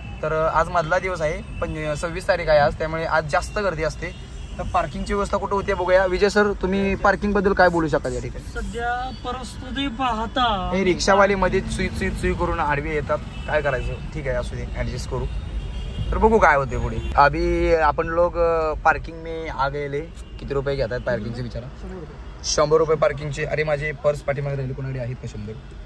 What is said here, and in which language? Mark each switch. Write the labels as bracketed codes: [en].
[mr] तर आज मधला दिवस आहे, 26 तारीख आहे आज, त्यामुळे आज जास्त गर्दी असते. तर पार्किंगची व्यवस्था कुठे होते बघूया. विजय सर, तुम्ही पार्किंग बद्दल काय बोलू शकाल या ठिकाणी? सध्या परिस्थिती पाहता हे रिक्षावाले मध्ये सुई करून आडवी येतात, काय करायचं? ठीक आहे, असू दे, ऍडजस्ट करू. तर बघू काय होते पुढे. [hi] अभी आपण लोग पार्किंग में आ गए. [mr] किती रुपये घेतात पार्किंगचे विचारा? 100 रुपये पार्किंगचे. अरे माझे पर्स पाठीमागे राहिले, कोणाकडे आहेत का 100?